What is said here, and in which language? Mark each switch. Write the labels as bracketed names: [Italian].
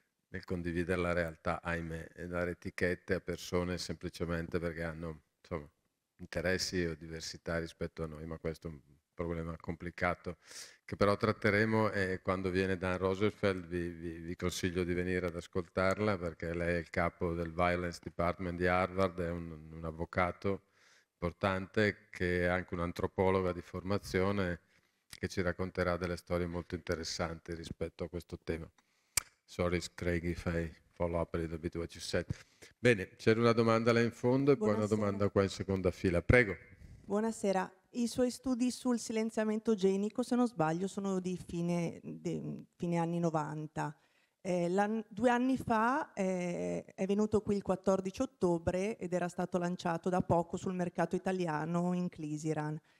[Italian] nel condividere la realtà, ahimè, e dare etichette a persone semplicemente perché hanno, insomma, interessi o diversità rispetto a noi, ma questo è un problema complicato che però tratteremo, e quando viene Dan Rosenfeld vi consiglio di venire ad ascoltarla, perché lei è il capo del Violence Department di Harvard, è un avvocato importante che è anche un'antropologa di formazione, che ci racconterà delle storie molto interessanti rispetto a questo tema. [English] Sorry Craig if I follow up a little bit what you said. [Italian] Bene, c'era una domanda là in fondo e poi una domanda qua in seconda fila. Prego. Buonasera. I suoi studi sul silenziamento genico, se non sbaglio, sono di fine anni 90. 2 anni fa è venuto qui il 14 ottobre ed era stato lanciato da poco sul mercato italiano in Clisiran.